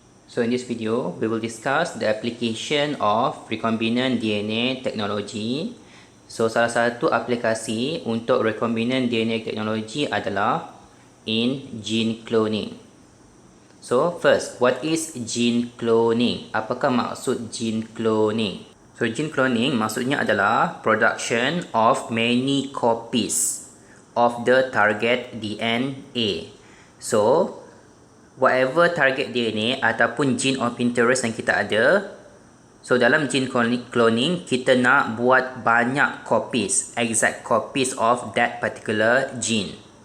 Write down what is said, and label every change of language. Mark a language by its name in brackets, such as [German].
[English] So in this video, we will discuss the application of recombinant DNA technology. [Malay] So salah satu aplikasi untuk recombinant DNA technology adalah in gene cloning. [English] So first, what is gene cloning? Apakah maksud gene cloning? So gene cloning maksudnya adalah production of many copies of the target DNA. So whatever target DNA ataupun gene of interest yang kita ada, so dalam gene cloning kita nak buat banyak copies, exact copies of that particular gene.